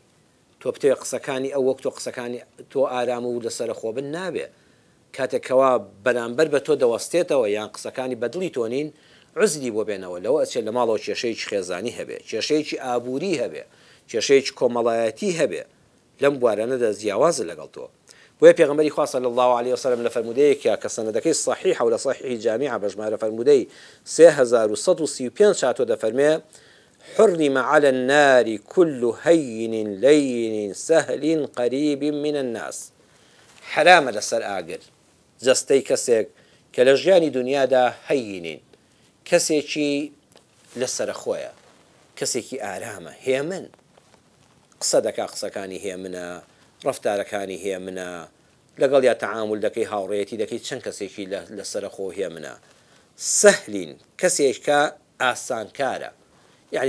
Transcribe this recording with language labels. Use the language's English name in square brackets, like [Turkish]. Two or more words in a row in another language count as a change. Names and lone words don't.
[Central Kurdish] تۆ بتوێ قسەکانی ئەو وەک تۆ قسەکانی تۆ ئارام و لەسەر خۆبن نابێ کاتێکەوە بەرامبەر بە تۆ دەوەستێتەوە یان قسەکانی بەدڵی تۆ نین عزلی بۆ بێنەوە لەوە ئەچێت لە ماڵەوە کێشەیەکی خێزانی هەبێ کێشەیەکی ئابووری هەبێ کێشەیەکی کۆمەڵایەتی هەبێ لەم بوارانەدا جیاوازە لەگەڵ تۆ بۆیە پێغەمبەری خوا [Arabic] صلی الله عليه وسلم [Central Kurdish] لە فەرمودەیەکە کە سەنەدەکەی صحیحە و لە صحیحی جامیعە بە ژمارە فەرمودەی [Arabic] 3135 [Central Kurdish] چاتۆ دەفەرمێ [Arabic] حرم على النار كل هين لين سهل قريب من [Central Kurdish] الناس حرام لەسەر ئاگر جەستەی کەسێک کە لە ژیانی دنیادا هەینین کەسێکی لەسەر خۆیە کەسێکی ئارامە هێمن قسە دەکا قسەکانی هێمنە ڕەفتارەکانی هێمنە لەگەڵ یا تەعامل دەکەی هاوڕێیەتی دەکەی چەند کەسێکی لەسەر خۆ هێمنە سەهلین کەسێککە ئاسانکارە یعنی